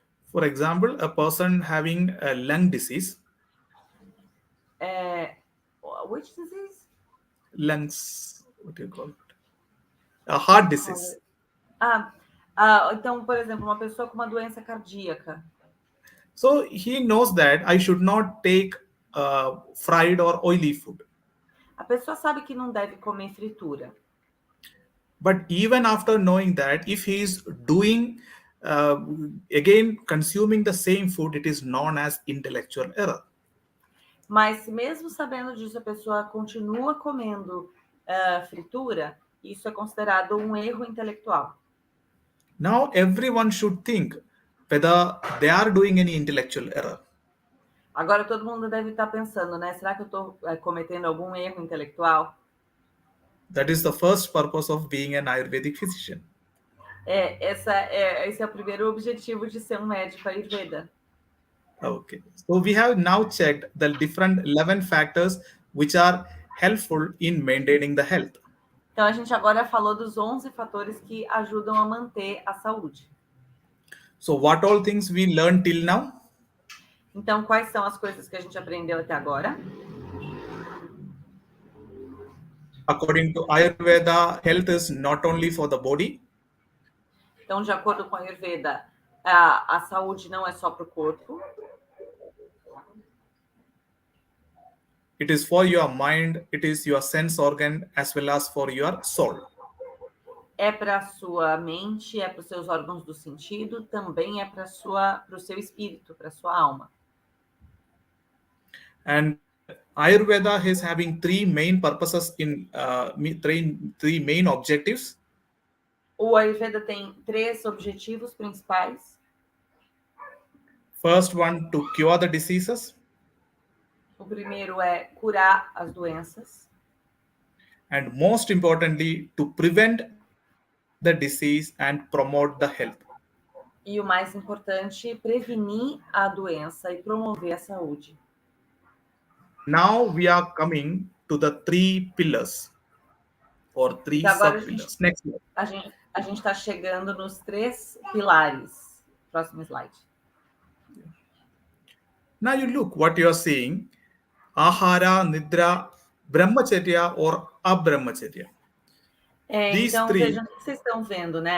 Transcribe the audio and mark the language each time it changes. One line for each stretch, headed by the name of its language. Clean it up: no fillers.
English: For example, a person having a lung disease. Which disease? Lungs, what do you call it? A heart disease.
Portuguese: Então, por exemplo, uma pessoa com uma doença cardíaca.
English: So he knows that I should not take fried or oily food.
Portuguese: A pessoa sabe que não deve comer fritura.
English: But even after knowing that, if he is doing, again, consuming the same food, it is known as intellectual error.
Portuguese: Mas mesmo sabendo disso, a pessoa continua comendo fritura, isso é considerado um erro intelectual.
English: Now everyone should think whether they are doing any intellectual error.
Portuguese: Agora todo mundo deve estar pensando, né? Será que eu estou cometendo algum erro intelectual?
English: That is the first purpose of being an Ayurvedic physician.
Portuguese: Esse é o primeiro objetivo de ser um médico Ayurveda.
English: Okay, so we have now checked the different 11 factors which are helpful in maintaining the health.
Portuguese: Então a gente agora falou dos 11 fatores que ajudam a manter a saúde.
English: So what all things we learned till now?
Portuguese: Então quais são as coisas que a gente aprendeu até agora?
English: According to Ayurveda, health is not only for the body.
Portuguese: Então, de acordo com a Ayurveda, a saúde não é só para o corpo.
English: it is for your mind, it is your sense organ, as well as for your soul.
Portuguese: É para a sua mente, é para os seus órgãos do sentido, também é para o seu espírito, para a sua alma.
English: And Ayurveda is having three main purposes in three main objectives.
Portuguese: O Ayurveda tem 3 objetivos principais.
English: First one, to cure the diseases.
Portuguese: O primeiro é curar as doenças.
English: And most importantly, to prevent the disease and promote the health.
Portuguese: E o mais importante, prevenir a doença e promover a saúde.
English: Now we are coming to the 3 pillars or 3 sub-pillars. Next slide.
Portuguese: A gente está chegando nos 3 pilares. Próximo slide.
English: Now you look what you are seeing.
Sanskrit: Ahara, Nidra, Brahmacharya or Abrahmacharya.
Portuguese: Então, vejam o que vocês estão vendo, né?